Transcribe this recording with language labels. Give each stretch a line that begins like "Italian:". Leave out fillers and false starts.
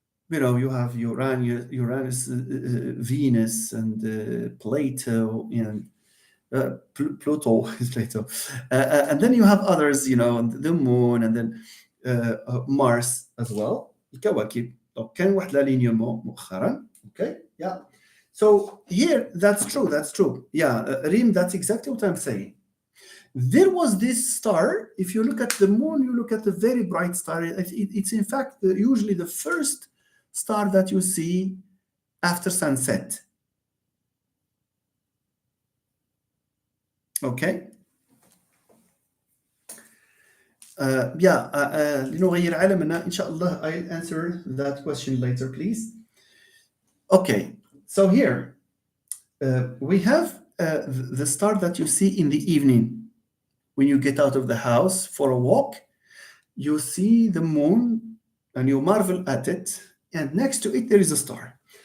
English: You have Uranus, Venus, and Plato, and Pluto is Plato, and then you have others, the moon, and then Mars as well.
Arabic: الكواكب. كان واحد l'alignement مؤخرا.
English: Okay, yeah. So here, that's true. Yeah, Rim, that's exactly what I'm saying. There was this star. If you look at the moon, you look at a very bright star. It's in fact usually the first star that you see after sunset. Okay.
Arabic: لنغير عالمنا إن شاء الله.
English: I'll answer that question later, please. Okay. So here we have the star that you see in the evening when you get out of the house for a walk. You see the moon and you marvel at it, and next to it there is a star.